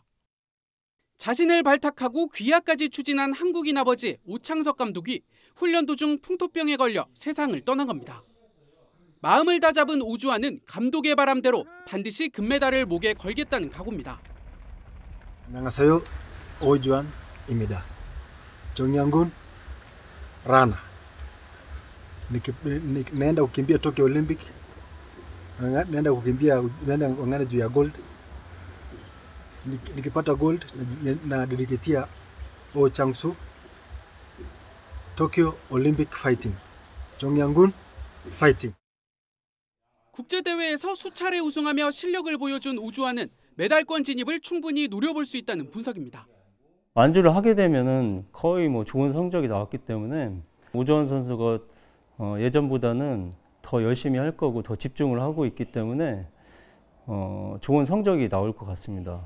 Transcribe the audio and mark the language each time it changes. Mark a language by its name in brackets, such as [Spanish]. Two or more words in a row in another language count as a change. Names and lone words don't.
[Korean] 자신을 발탁하고 귀화까지 추진한 한국인 아버지 오창석 감독이 훈련 도중 풍토병에 걸려 세상을 떠난 겁니다. 마음을 다잡은 오주환은 감독의 바람대로 반드시 금메달을 목에 걸겠다는 각오입니다. 안녕하세요. 오주환입니다. 청양군 라나. [Swahili] naenda kukimbia Tokyo Olympic, naenda kung'ang'ana juu ya gold. Nikipata gold na dediketia Oh Chang-soo Tokyo Olympic fighting. [Korean] 정양군 파이팅! 국제대회에서 수차례 우승하며 실력을 보여준 오주환은 메달권 진입을 충분히 노려볼 수 있다는 분석입니다. 완주를 하게 되면은 거의 좋은 성적이 나왔기 때문에 오주환 선수가 예전보다는 더 열심히 할 거고 더 집중을 하고 있기 때문에 좋은 성적이 나올 것 같습니다.